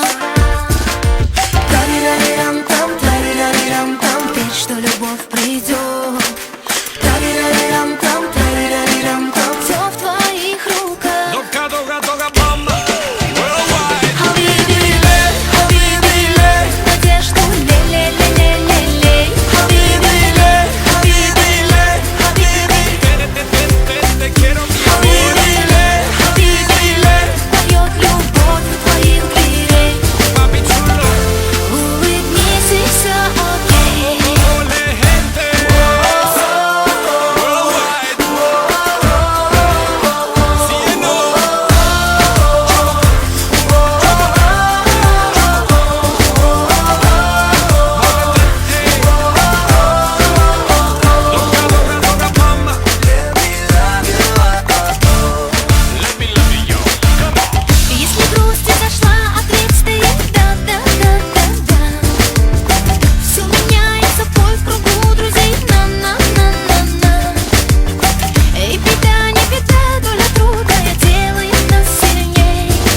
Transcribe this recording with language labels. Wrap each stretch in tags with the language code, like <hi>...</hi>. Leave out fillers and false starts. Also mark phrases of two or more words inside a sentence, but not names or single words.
<ru>Тарирарирам-там, тарирарирам-там, верь, что любовь придет. Тарирарирам-там, тарирарирам-там, все в твоих руках. Дога, дога, дога, мама. Надежду лей-лей-лей-лей-лей.</ru> <es>Te quiero, mi amor.</es> <ru>Поет любовь у твоих дверей.</ru> <es>Papi chulo.</es> <ru>Улыбнись, и все окей.</ru> <es>Ole, gente.</es> <en>Worldwide. See you know. Dogga, dogga, dogga, mama. Let me love you. Come on.</en> <ru>Если грусть изошла, ответ стоит да-да-да-да-да. Все меняется, бой в кругу друзей. На-на-на-на-на. Эй, беда, не беда, доля трудная делает нас сильней.</ru>